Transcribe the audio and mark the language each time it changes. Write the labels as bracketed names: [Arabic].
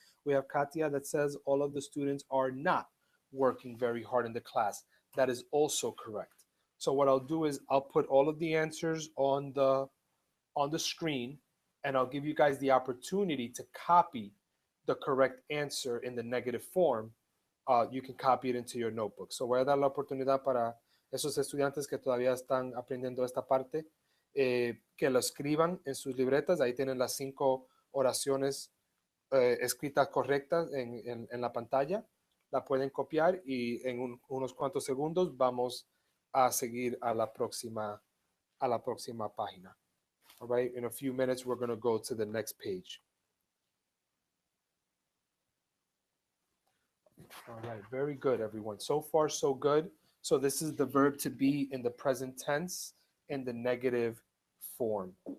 [English] We have Katia that says all of the students are not working very hard in the class. That is also correct. So what I'll do is I'll put all of the answers on the screen, and I'll give you guys the opportunity to copy the correct answer in the negative form. You can copy it into your notebook. [Spanish] So voy a dar la oportunidad para esos estudiantes que todavía están aprendiendo esta parte, que lo escriban en sus libretas. Ahí tienen las 5 oraciones escritas correctas en la pantalla. La pueden copiar y en unos cuantos segundos vamos a seguir a la próxima página. [English] All right, in a few minutes we're going to go to the next page. All right, very good, everyone. So far, so good. So this is the verb to be in the present tense in the negative form.